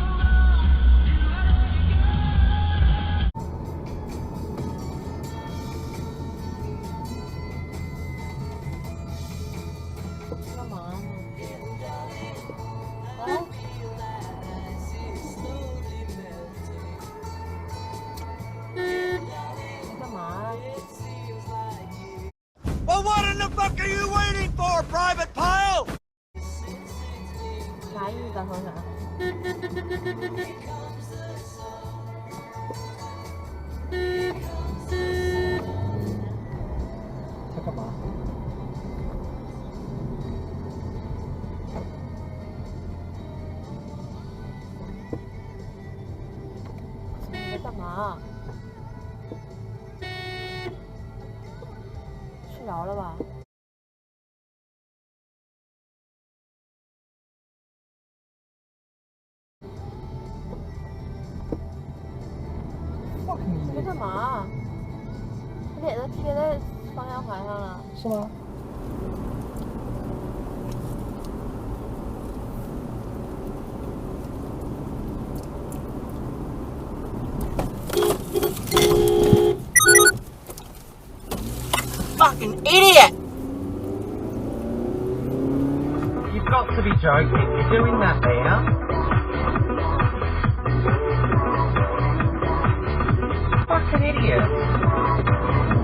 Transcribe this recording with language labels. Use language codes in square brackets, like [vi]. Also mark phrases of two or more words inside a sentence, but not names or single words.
[en] Come on. What? Come on. Well, what in the fuck are you waiting for, Private Pile? [vi] Cái gì cả thôi hả? [ko] 잠깐만. [zh] Mà 睡着了吧？你在干嘛？脸都贴在方向盘上了。是吗？ [en] Fucking idiot! You've got to be joking. You're doing that there? Fucking idiot.